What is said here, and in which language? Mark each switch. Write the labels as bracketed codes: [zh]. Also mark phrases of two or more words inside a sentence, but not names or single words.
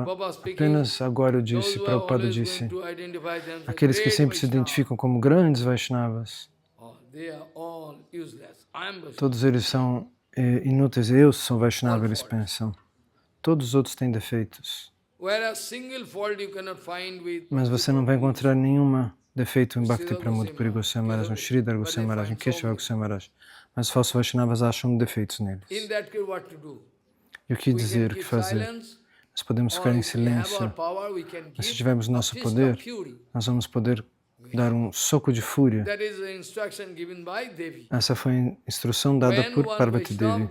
[pt] Apenas agora eu disse, Prabhupada disse, aqueles que sempre se identificam como grandes Vaishnavas, todos eles são inúteis. Eu sou Vaishnava, eles pensam. Todos os outros têm defeitos. Mas você não vai encontrar nenhum defeito em Bhakti Pramod Puri Goswami Maharaj, no Sridhar Goswami Maharaj, em Keshava Goswami Maharaj. Mas os falsos Vaishnavas acham defeitos neles. E o que dizer, o que fazer? Nós podemos ficar em silêncio, mas se tivermos nosso poder, nós vamos poder dar um soco de fúria. Essa foi a instrução dada por Parvati Devi.